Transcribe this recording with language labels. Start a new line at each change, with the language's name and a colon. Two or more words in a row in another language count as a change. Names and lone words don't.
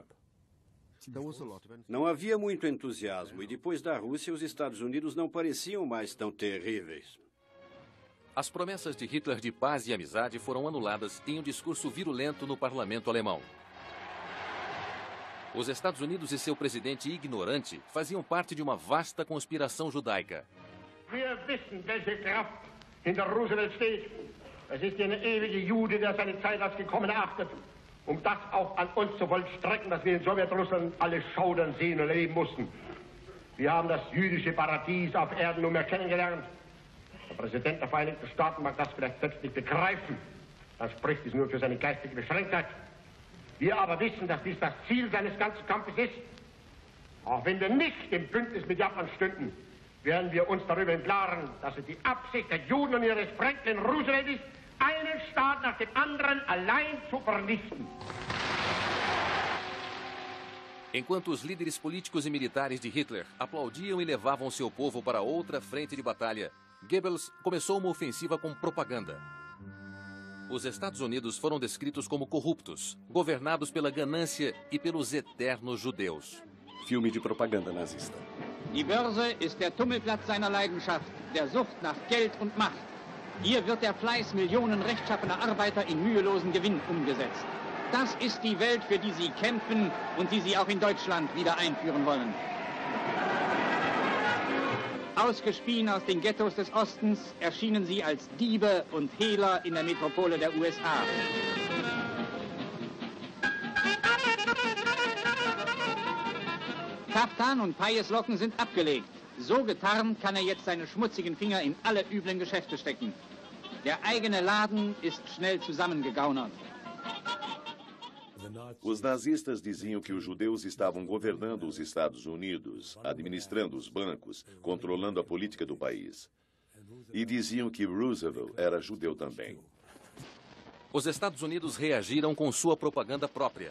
Portuguese: Não havia muito entusiasmo, e depois da Rússia, os Estados Unidos não pareciam mais tão terríveis. As promessas de Hitler de paz e amizade foram anuladas em um discurso virulento no parlamento alemão. Os Estados Unidos e seu presidente ignorante faziam parte de uma vasta conspiração judaica.
German: Wir wissen, welche Kraft hinter Roosevelt steht. Es ist der ewige Jude, der seine Zeit als gekommen erachtet, das auch an uns zu vollstrecken, dass wir in Sowjetrussland alle schaudern, sehen und erleben mussten. Wir haben das jüdische Paradies auf Erden nunmehr kennengelernt. Der Präsident der Vereinigten Staaten mag das vielleicht selbst nicht begreifen. Dann spricht es nur für seine geistige Beschränktheit. Wir aber wissen, dass dies das Ziel seines ganzen Kampfes ist. Auch wenn wir nicht im Bündnis mit Japan stünden, werden wir uns darüber im Klaren, dass es die Absicht der Juden und ihres Franklin Roosevelt ist, einen Staat nach dem anderen allein zu vernichten.
Portuguese: Enquanto os líderes políticos e militares de Hitler aplaudiam e levavam seu povo para outra frente de batalha, Goebbels começou uma ofensiva com propaganda. Os Estados Unidos foram descritos como corruptos, governados pela ganância e pelos eternos judeus. Filme de propaganda nazista.
German: Die Börse ist der Tummelplatz seiner Leidenschaft, der Sucht nach Geld und Macht. Hier wird der Fleiß Millionen rechtschaffener Arbeiter in mühelosen Gewinn umgesetzt. Das ist die Welt, für die Sie kämpfen und die Sie auch in Deutschland wieder einführen wollen. Ausgespien aus den Ghettos des Ostens erschienen sie als Diebe und Hehler in der Metropole der USA. Kaftan und Pajeslocken sind abgelegt. So getarnt kann er jetzt seine schmutzigen Finger in alle üblen Geschäfte stecken. Der eigene Laden ist schnell zusammengegaunert.
Portuguese: Os nazistas diziam que os judeus estavam governando os Estados Unidos, administrando os bancos, controlando a política do país. E diziam que Roosevelt era judeu também. Os Estados Unidos reagiram com sua propaganda própria.